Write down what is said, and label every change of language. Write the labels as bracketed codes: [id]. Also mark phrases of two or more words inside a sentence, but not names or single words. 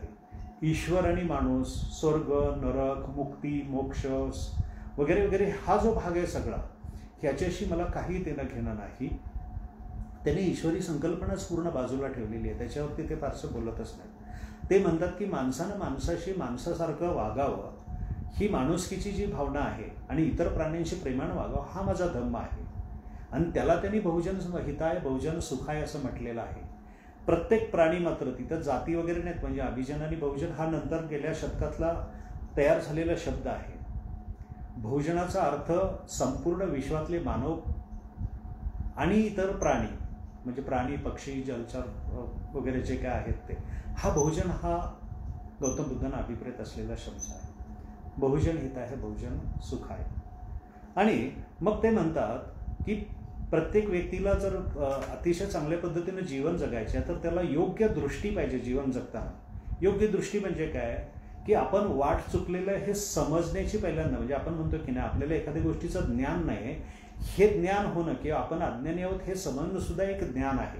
[mr] ईश्वर आणि माणूस, स्वर्ग, नरक, मुक्ती, मोक्ष वगैरे वगैरे हा जो भाग आहे सगळा, ह्याच्याशी मला काही देणं घेणं नाही. त्याने ईश्वरी संकल्पनाच पूर्ण बाजूला ठेवलेली आहे, त्याच्यावरती ते फारसं बोलतच नाही. ते म्हणतात की माणसानं माणसाशी माणसासारखं वागावं, ही माणुसकीची जी भावना आहे, आणि इतर प्राण्यांशी प्रेमानं वागावं, हा माझा धम्म आहे. आणि त्याला त्यांनी [sa] बहुजन हिताय बहुजन सुखाय [mr] असं म्हटलेलं आहे. प्रत्येक प्राणी मात्र, तिथं जाती वगैरे नाहीत, म्हणजे अभिजन आणि बहुजन हा नंतर गेल्या शतकातला तयार झालेला शब्द आहे. बहुजनाचा अर्थ संपूर्ण विश्वातले मानव आणि इतर प्राणी, म्हणजे प्राणी पक्षी जलचर वगैरे जे काय आहेत ते, हा बहुजन हा गौतम बुद्धांना अभिप्रेत असलेला शब्द आहे. [sa] बहुजन हिताय बहुजन सुखाय. [mr] आणि मग ते म्हणतात की प्रत्येक व्यक्तीला जर अतिशय चांगल्या पद्धतीनं जीवन जगायचे तर त्याला योग्य दृष्टी पाहिजे जीवन जगताना. योग्य दृष्टी म्हणजे काय की आपण वाट चुकलेलं हे समजण्याची पहिल्यांदा, म्हणजे आपण म्हणतो की नाही आपल्याला एखाद्या गोष्टीचं ज्ञान नाही, हे ज्ञान होणं किंवा आपण अज्ञानी आहोत हे समजणं सुद्धा एक ज्ञान आहे.